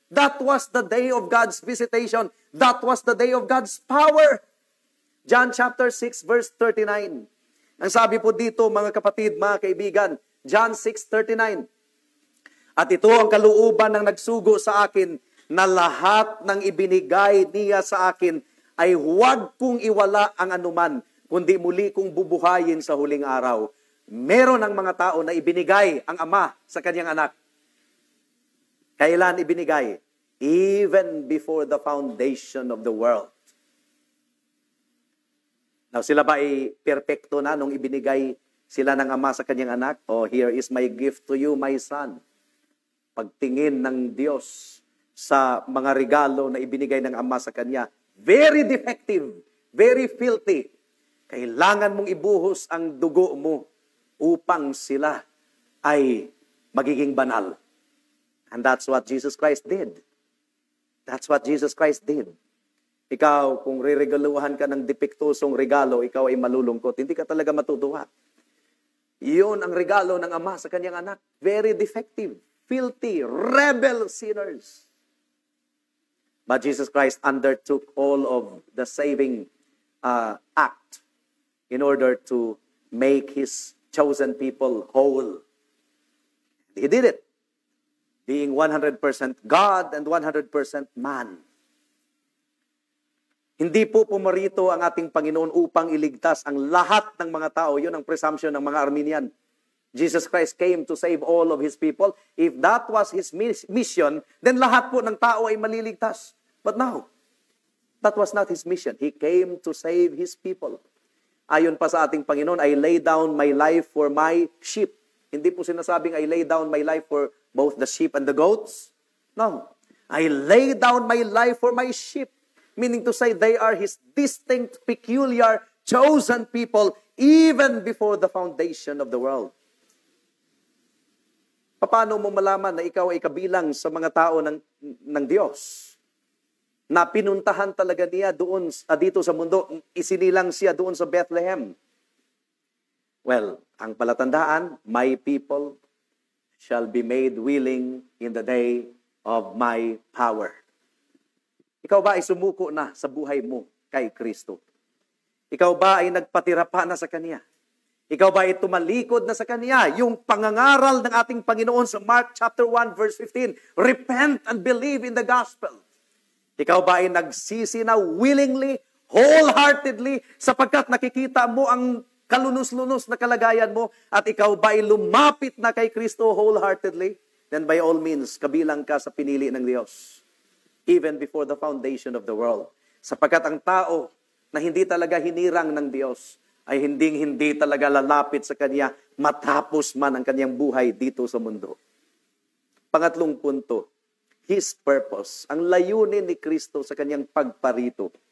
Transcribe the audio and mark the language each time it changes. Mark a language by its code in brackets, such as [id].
[en] That was the day of God's visitation. That was the day of God's power. John chapter 6 verse 39. [tl] Ang sabi po dito, mga kapatid, mga kaibigan, John 6:39. At ito ang kalooban ng nagsugo sa akin, na lahat ng ibinigay niya sa akin ay huwag kong iwala ang anuman, kundi muli kong bubuhayin sa huling araw. Meron ang mga tao na ibinigay ang Ama sa kanyang anak. Kailan ibinigay? [en] Even before the foundation of the world. [tl] Now, sila ba ay perpekto na nung ibinigay sila ng Ama sa kanyang anak? [en] Oh, here is my gift to you, my son. [tl] Pagtingin ng Diyos sa mga regalo na ibinigay ng Ama sa kanya, [en] very defective, very filthy. [tl] Kailangan mong ibuhos ang dugo mo upang sila ay magiging banal. [en] And that's what Jesus Christ did. That's what Jesus Christ did. [tl] Ikaw, kung riregaluhan ka ng depektosong regalo, ikaw ay malulungkot. Hindi ka talaga matutuwa. Iyon ang regalo ng Ama sa kanyang anak. [en] Very defective, filthy, rebel sinners. But Jesus Christ undertook all of the saving act in order to make His chosen people whole. He did it, being 100% God and 100% man. [tl] Hindi po pumarito ang ating Panginoon upang iligtas ang lahat ng mga tao. Yun ang presumption ng mga Arminian. [en] Jesus Christ came to save all of His people. If that was His mission, then [tl] lahat po ng tao ay maliligtas. [en] But now, that was not His mission. He came to save His people. [tl] Ayon pa sa ating Panginoon, [en] I lay down my life for my sheep. [tl] Hindi po sinasabing [en] I lay down my life for both the sheep and the goats. No. I lay down my life for my sheep. Meaning to say, they are His distinct, peculiar, chosen people even before the foundation of the world. [tl] Paano mo malaman na ikaw ay kabilang sa mga tao ng Diyos? Na pinuntahan talaga niya doon dito sa mundo, isinilang siya doon sa Bethlehem. [en] Well, [tl] ang palatandaan, [en] my people shall be made willing in the day of my power. [tl] Ikaw ba ay sumuko na sa buhay mo kay Kristo? Ikaw ba ay nagpatira pa na sa Kanya? Ikaw ba ay tumalikod na sa Kanya? Yung pangangaral ng ating Panginoon sa [en] Mark chapter 1 verse 15, repent and believe in the gospel. [tl] Ikaw ba ay nagsisi na [en] willingly, wholeheartedly, [tl] sapagkat nakikita mo ang kalunos-lunos na kalagayan mo at ikaw ba ay lumapit na kay Kristo [en] wholeheartedly? Then by all means, [tl] kabilang ka sa pinili ng Diyos. [en] Even before the foundation of the world. [tl] Sapagkat ang tao na hindi talaga hinirang ng Diyos ay hindi talaga lalapit sa Kanya matapos man ang kanyang buhay dito sa mundo. Pangatlong punto, [en] His purpose, [tl] ang layunin ni Kristo sa Kanyang pagparito.